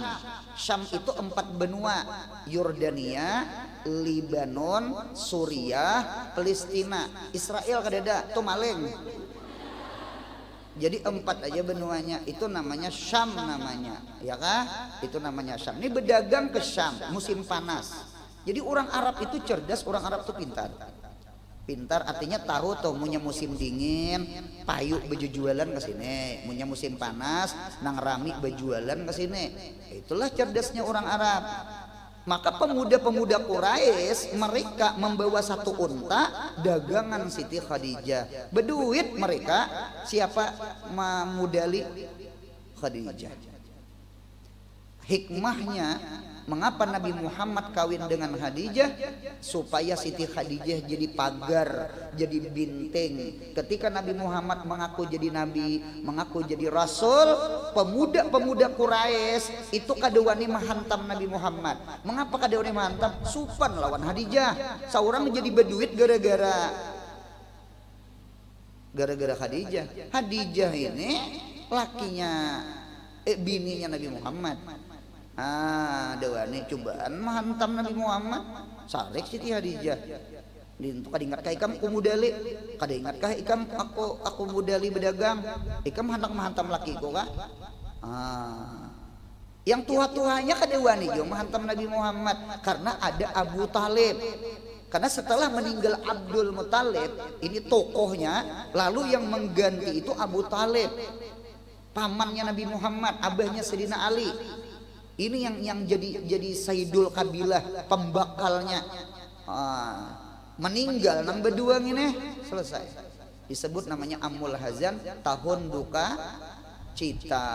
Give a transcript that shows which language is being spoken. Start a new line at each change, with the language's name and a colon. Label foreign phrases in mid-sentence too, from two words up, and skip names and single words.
Indonesian: Syam itu 4 benua, Yordania, Libanon, Suriah, Palestina, Israel kadada tuh maling. Jadi 4 aja benuanya, itu namanya Syam namanya, ya kah? Itu namanya Syam. Ini berdagang ke Syam musim panas. Jadi orang Arab itu cerdas, orang Arab itu pintar. Pintar artinya tahu tuh punya musim dingin, payu bejualan ke sini, punya musim panas, nang rami bejualan ke sini. Itulah cerdasnya orang Arab. Maka pemuda-pemuda Quraisy mereka membawa 1 unta dagangan Siti Khadijah. Berduit mereka, siapa memudali Khadijah. Hikmahnya mengapa Nabi Muhammad kawin dengan Khadijah? Supaya Siti Khadijah jadi pagar, jadi bintang. Ketika Nabi Muhammad mengaku jadi nabi, mengaku jadi rasul, pemuda-pemuda Quraisy itu kadewani menghantam Nabi Muhammad. Mengapa kadewani menghantam? Supan lawan Khadijah. Seorang menjadi berduit gara-gara Khadijah. Khadijah ini lakinya bininya Nabi Muhammad. Dewani cobaan menghantam Nabi Muhammad. Sarik Siti Khadijah.
Banjar: Dintu kadingatkah ikam aku mudali? Kadingatkah ikam aku mudali berdagang? Ikam menghantam lakiku kah? Yang tua-tuanya kadewani jo menghantam Nabi Muhammad karena ada Abu Talib.
Indonesian: Karena setelah meninggal Abdul Muthalib, ini tokohnya, lalu yang mengganti itu Abu Talib, pamannya Nabi Muhammad, abahnya Sayyidina Ali. Ini yang jadi Sayyidul Kabilah, pembakalnya. Meninggal nang berdua ini selesai. Disebut namanya Amul Hazan, tahun duka cita.